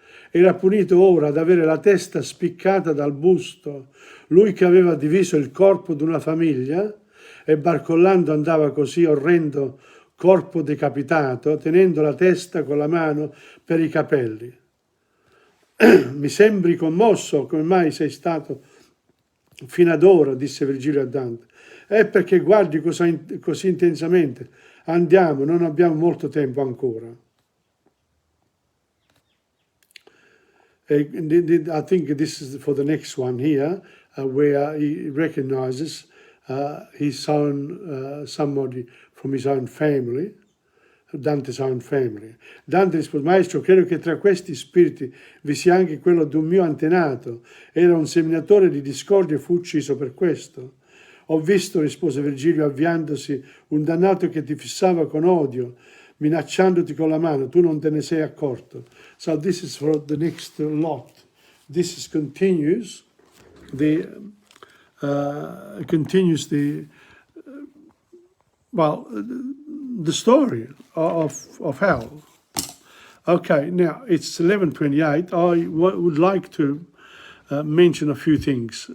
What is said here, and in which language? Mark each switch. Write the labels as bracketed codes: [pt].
[it] Era punito ora ad avere la testa spiccata dal busto, lui che aveva diviso il corpo d'una famiglia e barcollando andava così orrendo corpo decapitato, tenendo la testa con la mano per i capelli. Mi sembri commosso, come mai sei stato fino ad ora, disse Virgilio a Dante. È perché guardi così intensamente. Andiamo, non abbiamo molto tempo ancora. [en] I think this is for the next one here, where he recognizes his own, somebody from his own family, Dante's own family. [it] Dante rispose: maestro, credo che tra questi spiriti vi sia anche quello di un mio antenato. Era un seminatore di discordia e fu ucciso per questo. Ho visto, rispose Virgilio avviandosi, un dannato che ti fissava con odio, minacciandoti con la mano, tu non te ne sei accorto. [en] So this is for the next lot. This is continues the story of hell. Okay, now it's 11:28. I would like to mention a few things.